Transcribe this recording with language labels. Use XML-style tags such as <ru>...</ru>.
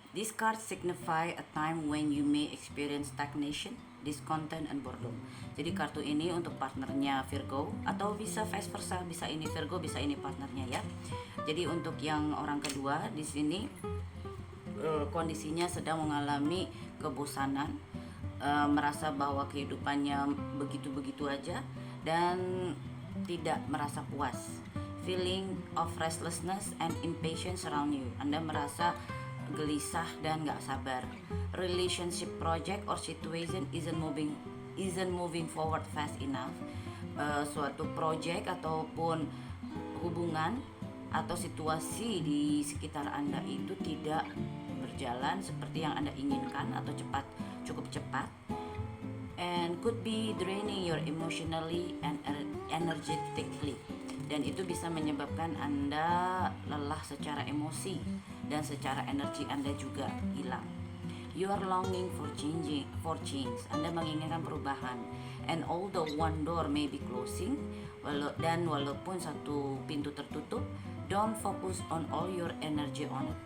<en>These cards signify a time when you may experience stagnation, discontent, and boredom.</en> <id>Jadi kartu ini untuk partnernya Virgo, atau bisa vice versa, bisa ini Virgo, bisa ini partnernya ya. Jadi untuk yang orang kedua di sini kondisinya sedang mengalami kebosanan, merasa bahwa kehidupannya begitu-begitu aja dan tidak merasa puas.</id> <en>Feeling of restlessness and impatience around you.</en> <id>Anda merasa gelisah dan gak sabar.</id> <en>Relationship project or situation isn't moving forward fast enough.</en> <id>Suatu project ataupun hubungan atau situasi di sekitar Anda itu tidak berjalan seperti yang Anda inginkan atau cukup cepat,</id> <en>and could be draining your emotionally and energetically.</en> <id>Dan itu bisa menyebabkan Anda lelah secara emosi dan secara energi Anda juga hilang.</id> <en>You are longing for change.</en> <id>Anda menginginkan perubahan.</id> <en>And although one door may be closing,</en> <id>walaupun satu pintu tertutup,</id> <en>don't focus on all your energy on it.</en>